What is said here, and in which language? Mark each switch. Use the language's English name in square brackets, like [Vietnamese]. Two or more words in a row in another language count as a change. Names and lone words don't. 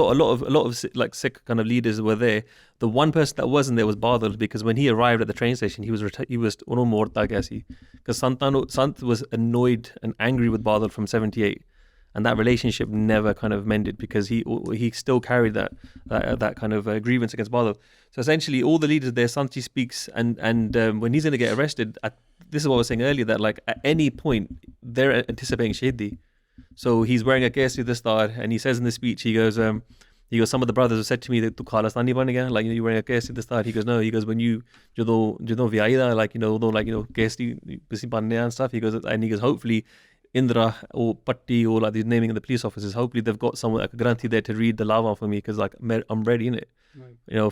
[English] A lot of like Sikh kind of leaders were there. The one person that wasn't there was Badal, because when he arrived at the train station, he was because Sant was annoyed and angry with Badal from 78, and that relationship never kind of mended because he still carried that kind of grievance against Badal. So essentially, all the leaders there, Sant Ji speaks, and when he's going to get arrested, this is what I was saying earlier, that like at any point they're anticipating Shaheed. So he's wearing a Kesi Dastar, and he says in the speech, he goes, some of the brothers have said to me that [Punjabi] ਤੂੰ ਖਾਲਿਸਤਾਨੀ ਬਣ ਗਿਆ, [English] like you're wearing a Kesi Dastar. He goes, no, he goes, when you [Punjabi] ਜਦੋਂ ਵਿਆਹੀਦਾ, [English] like [Punjabi] ਕੇਸੀ ਬੰਨ੍ਹੇ [English] and stuff. He goes, hopefully Indira or Patti or like these naming of the police officers, hopefully they've got someone like a Granthi there to read the lawa for me, because like I'm ready in it, right.